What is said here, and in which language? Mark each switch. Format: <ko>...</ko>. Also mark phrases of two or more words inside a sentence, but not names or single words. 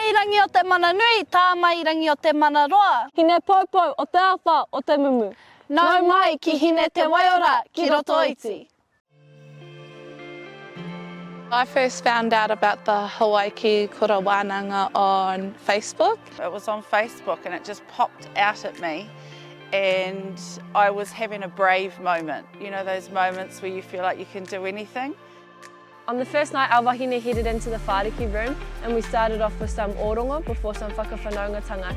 <mi>rangi o te mana nui, tā mai rangi o te mana roa. Hine poupou o te awha o te mumu. Nau mai ki hine te Waiora ki Rotoiti.</mi> <en>I first found out about the HAWAIKI KURA Wānanga on Facebook. It was on Facebook and it just popped out at me, and I was having a brave moment. You know, those moments where you feel like you can do anything. On the first night, our wahine headed into the Matariki room and we started off with some orongo before some whakawhanaungatanga.</en>